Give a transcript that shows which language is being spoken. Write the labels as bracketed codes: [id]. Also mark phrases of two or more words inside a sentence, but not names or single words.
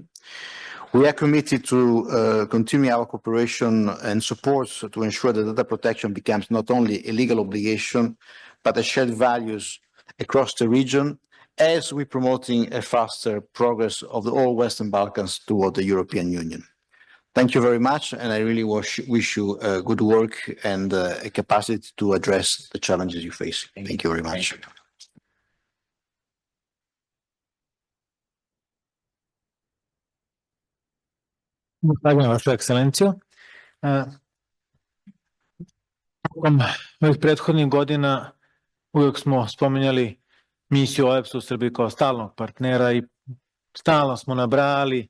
[en] We are committed to continue our cooperation and support to ensure that data protection becomes not only a legal obligation, but a shared values across the region, as we're promoting a faster progress of the all Western Balkans toward the European Union. Thank you very much, and I really wish you good work and a capacity to address the challenges you face. Thank you very much. [sr] Zahvaljujem, Vaša ekscelencijo. Tokom ovih prethodnih godina uvijek smo spominjali misiju OEBS-a u Srbiji kao stalnog partnera i stalno smo nabrali